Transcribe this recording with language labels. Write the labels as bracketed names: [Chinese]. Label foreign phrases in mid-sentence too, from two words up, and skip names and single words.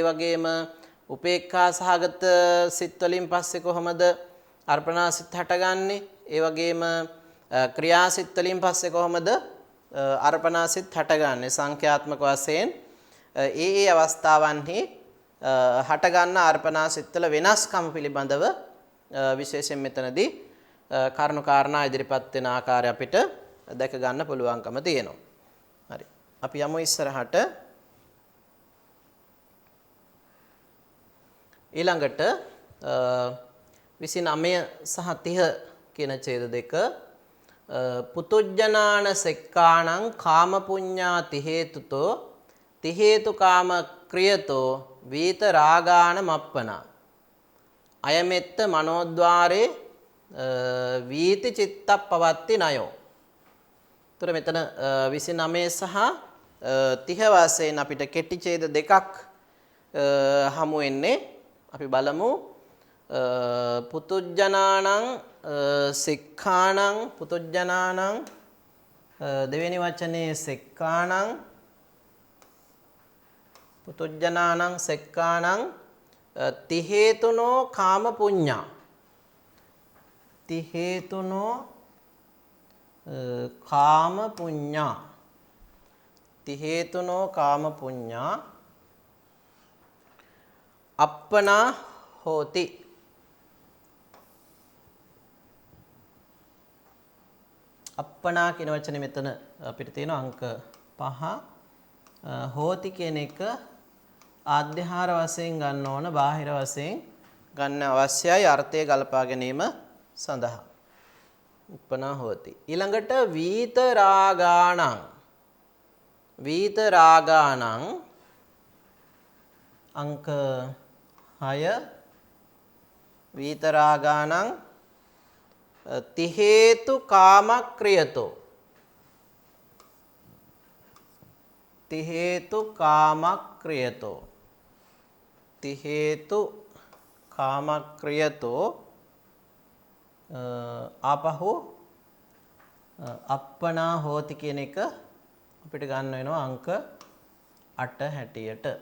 [Sinhala] වගේම උපේක්ඛා සහගත සිත් වලින් පස්සේ කොහොමද අර්පණාසිත හටගන්නේ ඒ වගේම ක්‍රියාසිත වලින් පස්සේ කොහොමද අර්පණාසිත හටගන්නේ සංඛ්‍යාත්මක වශයෙන් ඒ අවස්ථාවන්හි හට ගන්න අර්පණාසිත වල වෙනස්කම පිළිබඳව විශේෂයෙන් මෙතනදී කරුණු කාරණා ඉදිරිපත් වෙන ආකාරය අපිට දැක ගන්න පුළුවන්කම තියෙනවා. හරි. අපි යමු ඉස්සරහට. ඊළඟට 29 සහ 30 කියන ඡේද දෙක [Pali] පුතුජ්ජනාන සෙක්කාණං කාම පුඤ්ඤා ති හේතුතෝ ති හේතු කාම ක්‍රියතෝ වීත රාගාන මප්පනා අයමෙත්ත මනෝද්වාරේ වීති චිත්තප්පවත්ති නයෝ. [Sinhala] එතකොට මෙතන 29 සහ 30 වශයෙන් අපිට කෙටි ඡේද දෙකක් හමු වෙන්නේ. අපි බලමු [Pali] පුතුජ්ජනානං සික්ඛාණං පුතුජ්ජනානං [Sinhala] දෙවෙනි වචනේ සික්ඛාණං [Pali] පුතුජ්ජනානං සෙක්කාණං ති හේතුනෝ කාම පුඤ්ඤා ති හේතුනෝ කාම පුඤ්ඤා ති හේතුනෝ කාම පුඤ්ඤා අප්පනා හෝති. [Sinhala] අප්පනා කියන වචනේ මෙතන අපිට තියෙනවා අංක 5. හෝති කියන එක ආධ්‍යාහාර වශයෙන් ගන්න ඕන, බාහිර වශයෙන් ගන්න අවශ්‍යයි අර්ථය ගලපා ගැනීම සඳහා. [Pali] uppana hoti. [Sinhala] ඊළඟට වීතරාගාණං අංක 6 වීතරාගාණං [Pali] තිහේතු කාමක්‍රියතෝ තිහේතු කාමක්‍රියතෝ [Sinhala] ආපහු [Pali] අප්පනා හෝති [Sinhala] කියන එක අපිට ගන්න වෙනවා අංක 8 හැටියට.